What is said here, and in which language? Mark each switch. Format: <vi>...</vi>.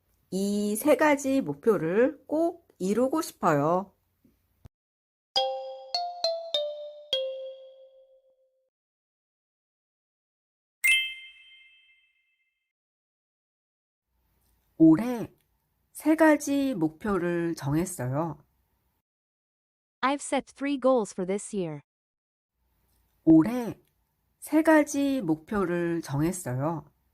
<ko>이 3가지 목표를 꼭 이루고 싶어요. 올해 3가지 목표를 정했어요.</ko> <en>I've set 3 goals for this year.</en> <ko>올해 3가지 목표를 정했어요.</ko>